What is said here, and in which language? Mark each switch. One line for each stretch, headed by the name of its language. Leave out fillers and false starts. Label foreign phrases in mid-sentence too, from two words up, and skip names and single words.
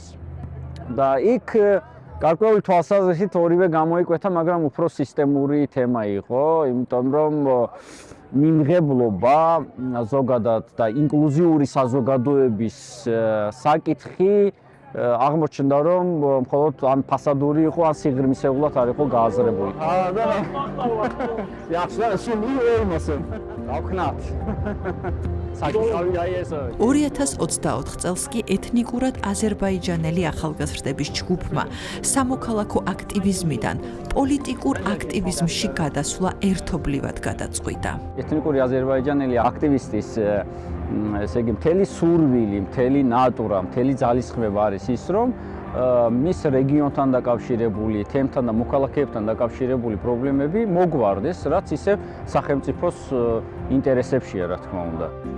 Georgian: და იქ გარკვეული თვალსაზრისით ორივე გამოიკვეთა, მაგრამ უფრო სისტემური თემა იყო, იმიტომ რომ მიმღებლობა ზოგადად და ინკლუზიური საზოგადოების საკითხი აღმოჩნდა, რომ მხოლოდ ან ფასადური იყო, ან სიღრმისეულად არ იყო გააზრებული.
Azerbaijani: Yaxşı, şimdi olmasın. Davknat.
Georgian: 2024 წელს კი ეთნიკურად აზერბაიჯანელი ახალგაზრდების ჯგუფმა სამოქალაქო აქტივიზმიდან პოლიტიკურ აქტივიზმში გადასვლა ერთობლივად გადაწყვიტა. ეთნიკური აზერბაიჯანელი აქტივისტის ესე იგი მთელი სურვილი, მთელი ნატურა, მთელი ძალისხმევა არის ის, რომ მის რეგიონთან დაკავშირებული, თემთან და მოქალაქეებთან დაკავშირებული პრობლემები მოგვარდეს, რაც ისევ სახელმწიფოს ინტერესებშია, რა თქმა უნდა.